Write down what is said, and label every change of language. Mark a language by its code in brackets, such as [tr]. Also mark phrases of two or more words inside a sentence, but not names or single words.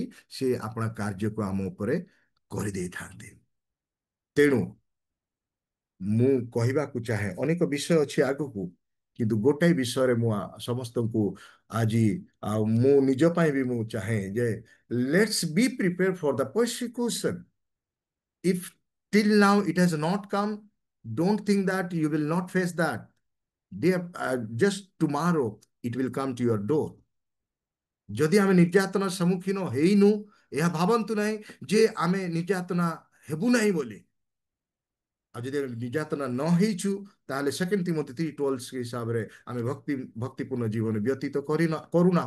[or] ସେ ଆପଣା କାର୍ଯ୍ୟକୁ ଆମ ଉପରେ କରିଦେଇଥାନ୍ତି। ତେଣୁ ମୁଁ କହିବାକୁ ଚାହେଁ, ଅନେକ ବିଷୟ ଅଛି ଆଗକୁ, କିନ୍ତୁ ଗୋଟାଏ ବିଷୟରେ ମୁଁ ସମସ୍ତଙ୍କୁ ଆଜି, ଆଉ ମୁଁ ନିଜ ପାଇଁ ବି ମୁଁ ଚାହେଁ ଯେ [en] let's be prepare for the persecution. If till now it has not come, don't think that you will not face that. Just tomorrow it will come to your door. [or] ଯଦି ଆମେ ନିର୍ଯାତନାର ସମ୍ମୁଖୀନ ହେଇନୁ, ଏହା ଭାବନ୍ତୁ ନାହିଁ ଯେ ଆମେ ନିର୍ଯାତନା ହେବୁ ନାହିଁ ବୋଲି। ଆଉ ଯଦି ଆମେ ନିର୍ଯାତନା ନ ହେଇଛୁ, ତାହେଲେ 2 ତିମୋଥୀ 3:12 ହିସାବରେ ଆମେ ଭକ୍ତିପୂର୍ଣ୍ଣ ଜୀବନ ବ୍ୟତୀତ କରୁନାହୁଁ।